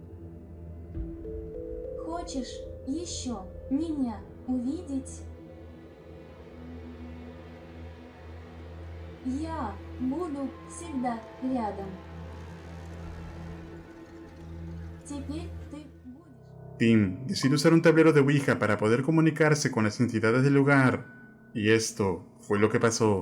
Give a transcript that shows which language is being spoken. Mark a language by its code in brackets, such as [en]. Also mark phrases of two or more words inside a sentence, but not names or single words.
[ru] Хочешь еще меня увидеть? Я буду всегда рядом. Теперь ты будешь. [es] Tim decide usar un tablero de Ouija para poder comunicarse con las entidades del lugar, y esto fue lo que pasó.